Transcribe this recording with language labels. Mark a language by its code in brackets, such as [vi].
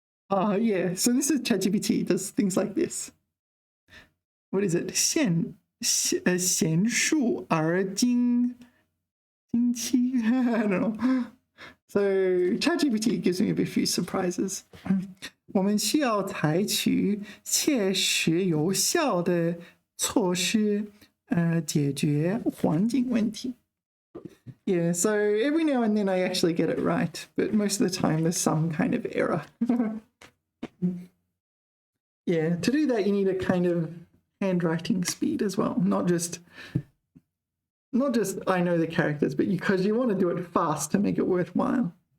[en] Yeah, so this is ChatGPT, does things like this. What is it? [zh] 娴熟而精奇. [en] I don't know. So ChatGPT gives me a few surprises. [zh] 我们需要采取切实有效的措施解决环境问题. [en] Yeah, so every now and then I actually get it right, but most of the time there's some kind of error. Yeah, to do that you need a kind of handwriting speed as well, not just I know the characters, but because you want to do it fast to make it worthwhile.